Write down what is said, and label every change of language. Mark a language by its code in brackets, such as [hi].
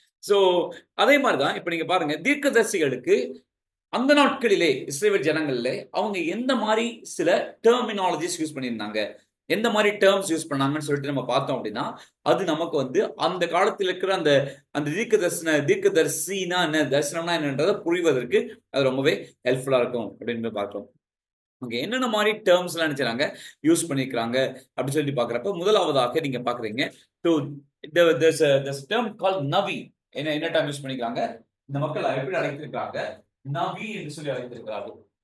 [ta] So அதே மாதிரிதான் இப்ப நீங்க பாருங்க, தீர்க்கதரிசிகளுக்கு அந்த நாட்களிலே இஸ்ரேல் ஜனங்களிலே அவங்க எந்த மாதிரி சில டெர்மினாலஜிஸ் யூஸ் பண்ணியிருந்தாங்க, எந்த மாதிரி டேர்ம்ஸ் யூஸ் பண்ணாங்கன்னு சொல்லிட்டு நம்ம பார்த்தோம் அப்படின்னா அது நமக்கு வந்து அந்த காலத்தில் இருக்கிற அந்த தீர்க்கதரிசினா என்ன, தரிசனம்னா என்னன்றதை புரிவதற்கு அது ரொம்பவே ஹெல்ப்ஃபுல்லா இருக்கும் அப்படின்னு பார்க்கிறோம். அங்க என்னென்ன மாதிரி டேர்ம்ஸ் எல்லாம் நினைச்சாங்க யூஸ் பண்ணிக்கிறாங்க அப்படின்னு சொல்லி பாக்குறப்ப முதலாவதாக நீங்க பாக்குறீங்க, to [en] there's a term called நவி. [ta] என்ன டேர்ம் யூஸ் பண்ணிக்கிறாங்க? இந்த மக்கள் எப்படி அழைத்திருக்காங்க? நவி என்று சொல்லி அழைத்திருக்கிறார்கள்.